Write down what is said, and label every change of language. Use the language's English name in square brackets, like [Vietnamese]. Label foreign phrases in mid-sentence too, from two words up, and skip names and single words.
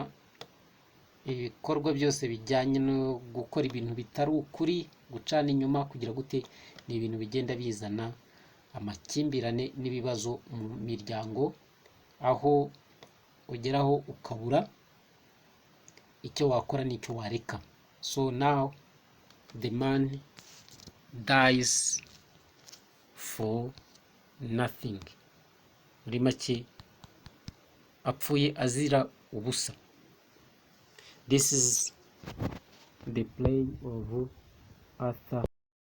[Kinyarwanda] ibikorwa byose bijyanye no gukora ibintu bitari ukuri, gucana inyuma, kugira gute, ni ibintu bigenda bizana amakimbirane n'ibibazo mu miryango, aho ugeraho ukabura icyo wakora n'icyo wareka. [English] So now the man dies for nothing. [Kinyarwanda] Muri make apfuye azira ubusa. [English] This is the play of Arthur.